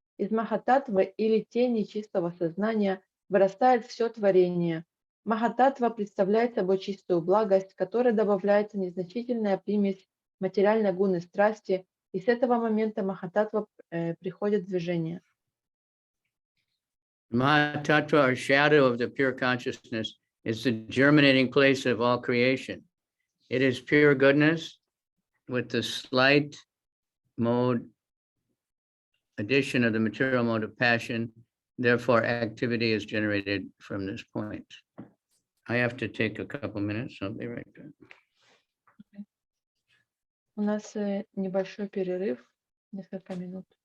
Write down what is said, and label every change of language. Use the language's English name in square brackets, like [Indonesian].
[Russian] Из Махататтвы или тени чистого сознания вырастает все творение. Махататтва представляет собой чистую благость, к которой добавляется незначительная примесь материальной гуны страсти, и с этого момента Махататтва приходит в движение. [English] Mahatattva, or shadow of the pure consciousness, is the germinating place of all creation. It is pure goodness with the slight mode addition of the material mode of passion. Therefore, activity is generated from this point. I have to take a couple minutes. I'll be right back. [Russian] У нас небольшой перерыв, несколько минут.